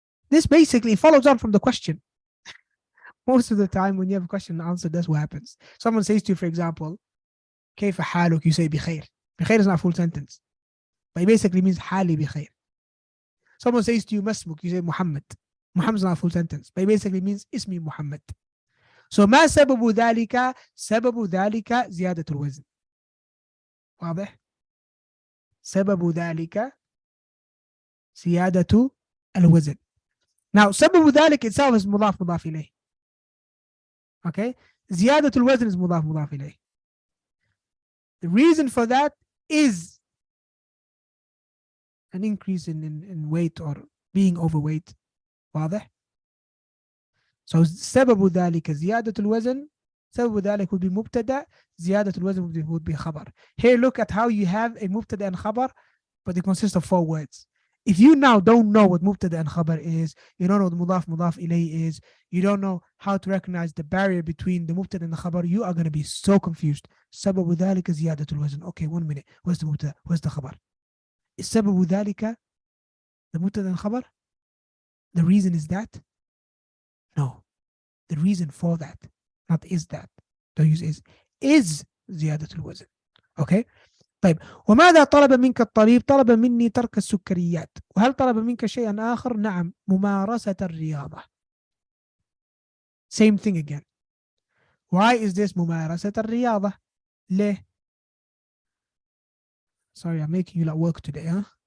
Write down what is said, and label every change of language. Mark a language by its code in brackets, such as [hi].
[en] This basically follows on from the question. Most of the time when you have a question and answer, that's what happens. Someone says to you, for example, [ar] كيف حالك? [en] You say بخير. بخير is not a full sentence. But it basically means [ar] حالي بخير. [en] Someone says to you, [ar] ما اسمك? [en] You say Muhammad. Muhammad is not a full sentence. But it basically means اسمي Muhammad. [ar] So ما سبب ذلك؟ سبب ذلك زيادة الوزن. واضح؟ سبب ذلك زيادة الوزن. [en] Now, سبب ذلك itself is مضاف إليه. Okay? زيادة الوزن is مضاف إليه. The reason for that is an increase in weight or being overweight. [ar] واضح? [en] So [ar] سبب ذلك زيادة الوزن. [en] سبب ذلك would be مبتدأ. زيادة الوزن would be خبر. Here, look at how you have a مبتدأ and خبر, but it consists of 4 words. If you now don't know what mubtada and khabar is, you don't know what mudaf ilayh is, you don't know how to recognize the barrier between the mubtada and the khabar, you are going to be so confused. [ar] سبب ذلك زيادة الوزن. [en] Okay, 1 minute. Where's the mubtada? Where's the khabar? Is سبب ذلك the mubtada and khabar? The reason is that? No. The reason for that, not is that. Don't use is [ar] زيادة الوزن. [en] Okay? [ar] طيب وماذا طلب منك الطبيب؟ طلب مني ترك السكريات. وهل طلب منك شيئا آخر؟ نعم، ممارسة الرياضة. [en] Same thing again. Why is this [ar] ممارسة الرياضة؟ ليه؟ [en] Sorry, I'm making you like work today, huh?